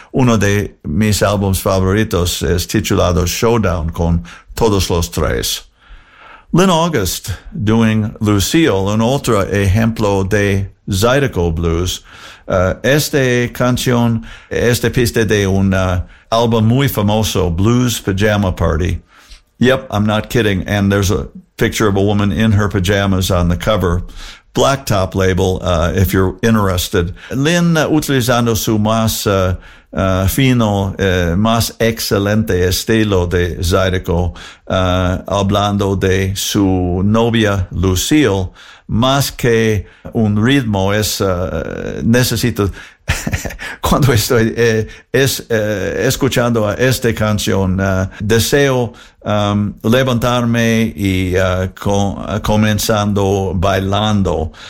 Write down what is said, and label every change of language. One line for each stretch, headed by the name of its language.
Spanish: Uno de mis álbumes favoritos es titulado Showdown, con todos los tres.
English: Lynn August doing Lucille,
Spanish: un otro ejemplo de Zydeco Blues. Esta canción, esta pista de un álbum muy famoso, Blues Pajama Party.
English: Yep, I'm not kidding. And there's a picture of a woman in her pajamas on the cover. Blacktop label, if you're interested.
Spanish: Lynn, utilizando su más fino, más excelente estilo de Zydeco, hablando de su novia Lucille, más que un ritmo, es necesito, cuando estoy escuchando a esta canción, deseo levantarme y comenzando bailando.